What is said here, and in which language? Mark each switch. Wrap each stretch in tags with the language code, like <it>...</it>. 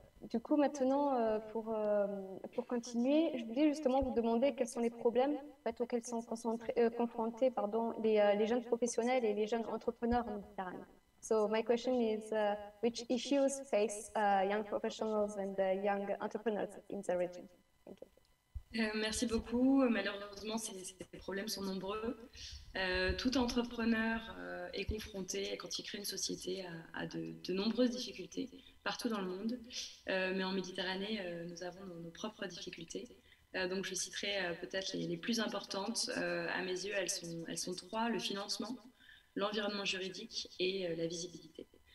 <fr>Du coup, maintenant, pour continuer, je voulais justement vous demander quels sont les problèmes en fait, auxquels sont confrontés les jeunes professionnels et les jeunes entrepreneurs en Méditerranée.</fr> <en>So my question is, which issues face young professionals and young entrepreneurs in the region? Thank you.</en> <fr>Merci beaucoup. Malheureusement, ces problèmes sont nombreux. Tout entrepreneur est confronté, quand il crée une société, à de nombreuses difficultés partout dans le monde. Mais en Méditerranée, nous avons nos propres difficultés. Donc je citerai peut-être les plus importantes. À mes yeux, elles sont trois: le financement, l'environnement juridique et la visibilité.</fr>